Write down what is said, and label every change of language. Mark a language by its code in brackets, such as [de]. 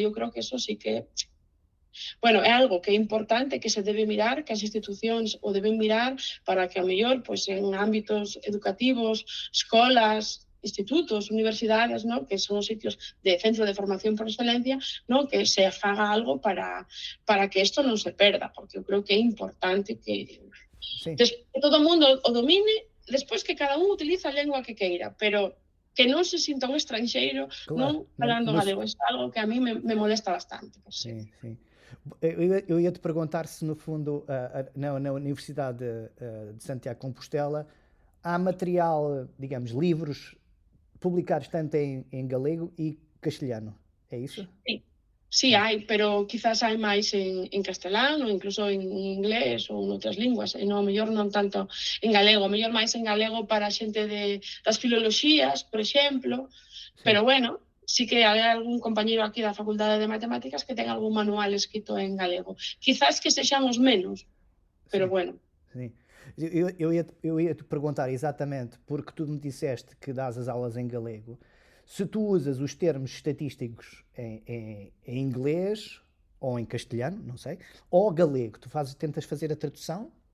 [gl] Eu creo que eso sí que, bueno, é algo que é importante, que se debe mirar, que as institucións o deben mirar para que, ao mellor, pois en ámbitos educativos, escolas, institutos, universidades, ¿no?, que son os sitios de centro de formación por excelencia, ¿no?, que se faga algo para que isto non se perda, porque eu creo que é importante que todo o mundo o domine, despois que cada un utiliza a lengua que queira, pero que non se sinta un estranxeiro, non falando galego. É algo que a mí me molesta bastante. [pt] Sim. Eu ia te perguntar se, no fundo, na Universidade de Santiago de Compostela há material, digamos, livros publicados tanto en galego e castelhano, é iso? [gl] Sí, hai, pero quizás hai máis en castelán ou incluso en inglés ou en outras linguas, e non, mellor non tanto en galego, mellor máis en galego para a xente das filoloxías, por exemplo, pero bueno, sí que hai algún compañeiro aquí da Facultade de Matemáticas que ten algún manual escrito en galego. Quizás que sexamos menos, pero bueno. [pt] Sim. Eu ia te perguntar exatamente, porque tu me disseste que dás as aulas em galego, se tu usas os termos estatísticos em inglês ou em castelhano, não sei, ou galego, tentas fazer a tradução?